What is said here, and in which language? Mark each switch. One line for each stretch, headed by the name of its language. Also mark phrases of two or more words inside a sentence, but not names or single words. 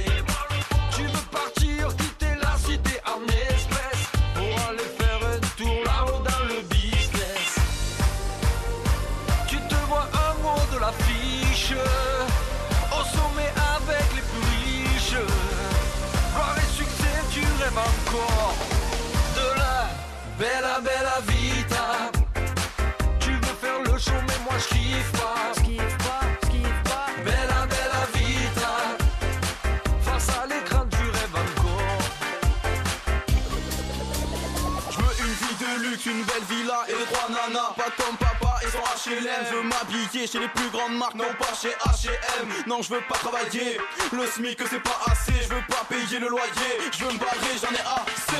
French: Tu veux partir, quitter la cité en espèces pour aller faire un tour là-haut dans le business. Tu te vois en haut de l'affiche, au sommet avec les plus riches. Gloire et succès, tu rêves encore de la
Italian: bella, bella vita.
French: Tu veux faire le show, mais moi je kiffe pas.
Italian: Bella, bella vita.
French: Face à l'écran, tu rêves encore et les 3 nanas. Pas comme papa et son HLM. Je veux m'habiller chez les plus grandes marques, non pas chez H&M. Non, je veux pas travailler, le SMIC c'est pas assez. Je veux pas payer le loyer, je veux me barrer, j'en ai assez.